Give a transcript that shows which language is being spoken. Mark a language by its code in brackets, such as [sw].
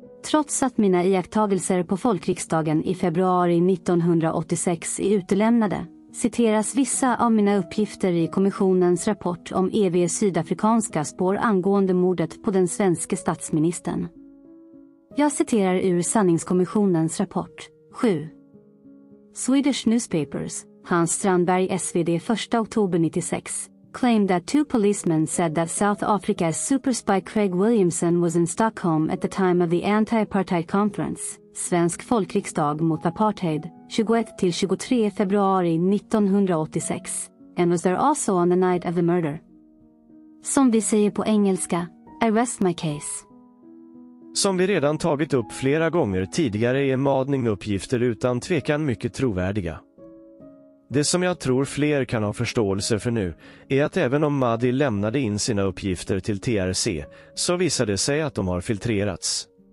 [sv] Trots att mina iakttagelser på folkriksdagen i februari 1986 är utelämnade, citeras vissa av mina uppgifter i kommissionens rapport om EV:s sydafrikanska spår angående mordet på den svenske statsministern. Jag citerar ur sanningskommissionens rapport. 7. [en] Swedish newspapers, Hans Strandberg SvD 1 oktober 96, claimed that 2 policemen said that South Africa's super spy Craig Williamson was in Stockholm at the time of the anti-apartheid conference, Svensk folkriksdag mot apartheid, 21-23 februari 1986, and was there also on the night of the murder. [sv] Som vi säger på engelska, [en] I rest my case. [sv] Som vi redan tagit upp flera gånger tidigare är Madning-uppgifter utan tvekan mycket trovärdiga. Det som jag tror fler kan ha förståelse för nu är att även om Mahdi lämnade in sina uppgifter till TRC så visade det sig att de har filtrerats.